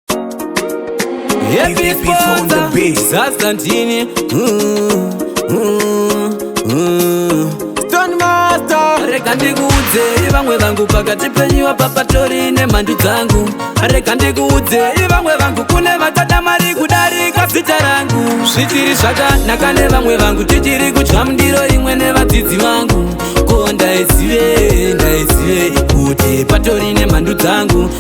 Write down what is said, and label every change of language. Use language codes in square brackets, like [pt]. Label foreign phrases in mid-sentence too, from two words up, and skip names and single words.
[en] Happy Happy on the sponsor, beat. Zastantini. Mm, mm, mm. Stone Master. [sn] Reka ndikuudze, vamwe vangu pakati penyu apa patori nemhandu dzangu. Reka ndikuudze, vamwe vangu kune vatada mari kudarika zita rangu. Zvichiri zvakanaka nevamwe vangu, tichiri kudya mundiro imwe nevadzidzi vangu. Ko ndaizive, ndaizive kuti patori nemhandu dzangu.